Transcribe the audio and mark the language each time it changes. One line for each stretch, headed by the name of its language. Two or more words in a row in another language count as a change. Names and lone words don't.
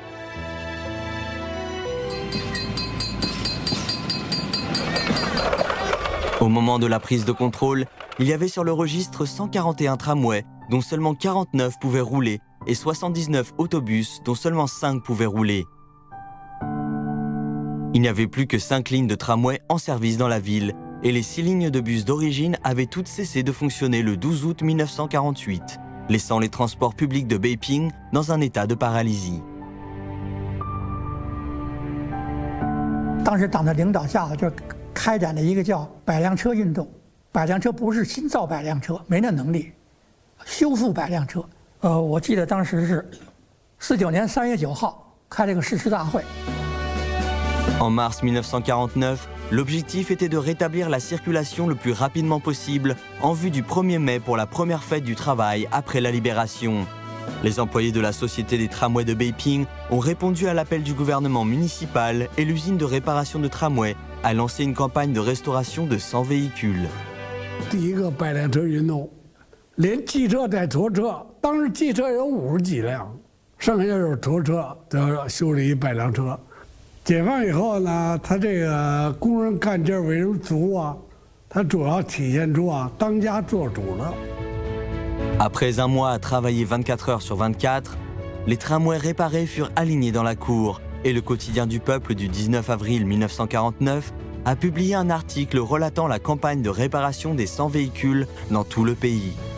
French: Au moment de la prise de contrôle, il y avait sur le registre 141 tramways, dont seulement 49 pouvaient rouler, et 79 autobus, dont seulement 5 pouvaient rouler. Il n'y avait plus que 5 lignes de tramway en service dans la ville, et les 6 lignes de bus d'origine avaient toutes cessé de fonctionner le 12 août 1948, laissant les transports publics de Beiping dans un état de paralysie.
Chinese: 当时党的领导下就开展了一个叫百辆车运动。百辆车不是新造百辆车，没那能力，修复百辆车。我记得当时是49年3月9号开了个誓师大会。
French: En mars 1949, l'objectif était de rétablir la circulation le plus rapidement possible en vue du 1er mai pour la première fête du travail après la libération. Les employés de la Société des tramways de Beiping ont répondu à l'appel du gouvernement municipal et l'usine de réparation de tramways a lancé une campagne de restauration de 100 véhicules.
Chinese: 第一个百辆车运动，连汽车带拖车，当时汽车有50几辆，剩下就是拖车，都修理100辆车。解放以后呢，他这个工人干劲儿为什么足啊？他主要体现出当家做主了。
French: Après un mois à travailler 24 heures sur 24, les tramways réparés furent alignés dans la cour et le quotidien du peuple du 19 avril 1949 a publié un article relatant la campagne de réparation des 100 véhicules dans tout le pays.